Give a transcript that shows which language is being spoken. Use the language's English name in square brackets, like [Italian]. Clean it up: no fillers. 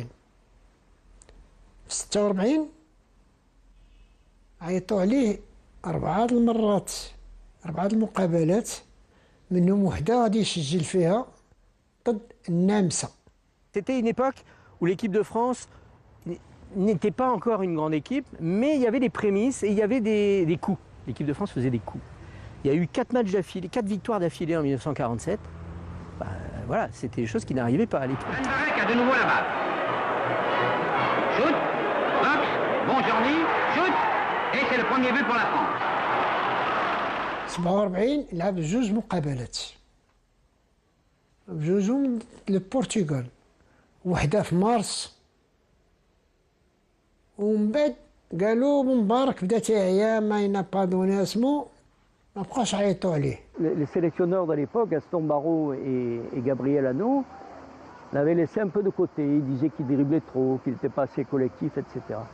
[Arabic] في 46 عيطوا عليه 4 المرات، 4 المقابلات، منهم وحده غادي يسجل فيها ضد النمسا. [French] C'était une époque où l'équipe de France n'était pas encore une grande équipe, mais il y avait des prémices et il y avait des coups. L'équipe de France faisait des coups. Il y a eu 4 matchs d'affilée, 4 victoires d'affilée en 1947. Bah, voilà, c'était des choses qui n'arrivaient pas à l'époque. Ben Barek a de nouveau la balle. Shoot, box, bon journée, shoot, et c'est le premier but pour la France. [Arabic] 47 لعب جوج مقابلات، بجوجهم للبرتغال، وحده في مارس، ومن بعد قالوا مبارك بدا تيعيا ما ينا با دوني اسمو، ما بقاش عيطوا عليه. [French] Les sélectionneurs de l'époque, Gaston Barraud et Gabriel Hano, l'avaient laissé un peu de côté. Ils disaient qu'il driblait trop, qu'il n'était pas assez collectif, etc.